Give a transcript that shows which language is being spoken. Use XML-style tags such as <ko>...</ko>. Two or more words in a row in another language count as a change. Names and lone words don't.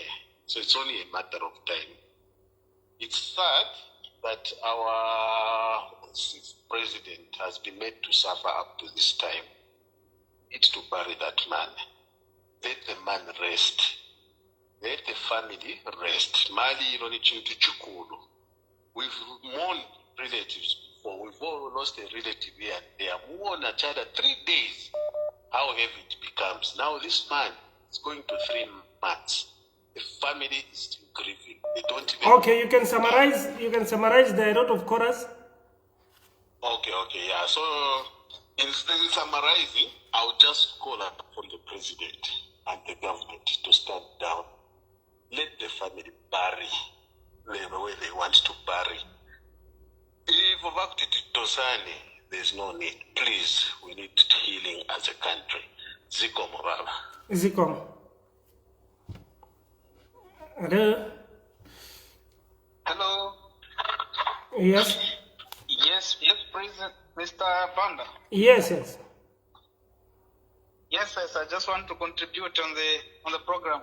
<en>So it's only a matter of time. It's sad that our president has been made to suffer up to this time. It's to bury that man. Let the man rest. Let the family rest.</en> <ny>Mali ironi chintu chukulu.</ny> <en>We've mourned relatives before. We've all lost a relative here and there. We mourn each other 3 days. How heavy it becomes. Now this man is going to 3 months. The family is still grieving. They don't even. Okay, you can summarize the lot of chorus. Okay, yeah. So in summarizing, I'll just call up from the president and the government to stand down. Let the family bury the way they want to bury. If there's no need. Please, we need healing as a country.</en> <ny>Zikomo baba. Zikomo.</ny> <en>Hello. Hello. Yes. Yes, President Mr. Banda. Yes, yes. Yes, I just want to contribute on the program.</en>